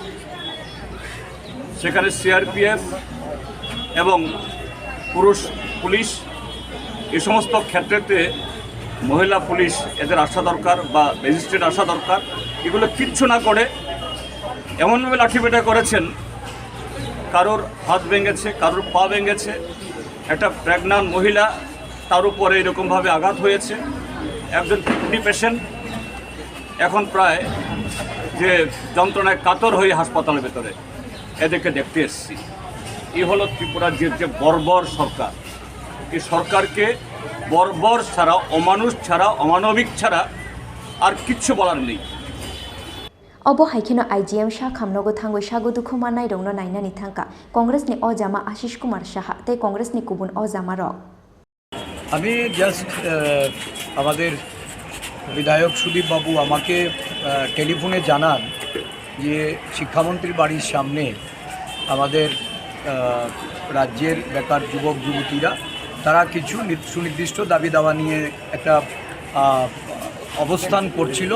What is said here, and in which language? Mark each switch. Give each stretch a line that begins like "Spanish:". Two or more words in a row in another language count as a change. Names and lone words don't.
Bangla: সেখানে CRPF এবং পুরুষ পুলিশ এই সমস্ত ক্ষেত্রেতে মহিলা পুলিশ এদের আসা দরকার বা ম্যাজিস্ট্রেট আসা দরকার এগুলো কিচ্ছু না করে এমনভাবে লাঠিপেটা করেছেন কারোর হাত ভেঙেছে কারোর পা ভেঙেছে একটা প্রেগন্যান্ট মহিলা তার উপরে এরকমভাবে আঘাত হয়েছে একজন
English: kidney patient
Bangla: এখন প্রায় যে যন্ত্রণায় কাতর হয়ে হাসপাতালের ভেতরে এদেরকে দেখতে এসেছি এই হলো ত্রিপুরার যে বর্বর সরকার। এই সরকারকে বর্বর ছাড়া, অমানুষ ছাড়া, অমানবিক ছাড়া আর কিচ্ছু বলার নেই।
Kok Borok: Obo haikino IGM Sakham Nogo thangoi Sago Dukho Manairokno Nainani thangkha Congress ni Ojama Ashish Kumar Saha te Congress ni Kubun Ojama rok
Bangla: আমি জাস্ট আমাদের বিধায়ক সুদীপ বাবু আমাকে টেলিফোনে জানান যে শিক্ষামন্ত্রীর বাড়ির সামনে আমাদের রাজ্যের বেকার যুবক যুবতীরা তারা কিছু সুনির্দিষ্ট দাবি দাওয়া নিয়ে একটা অবস্থান করছিল।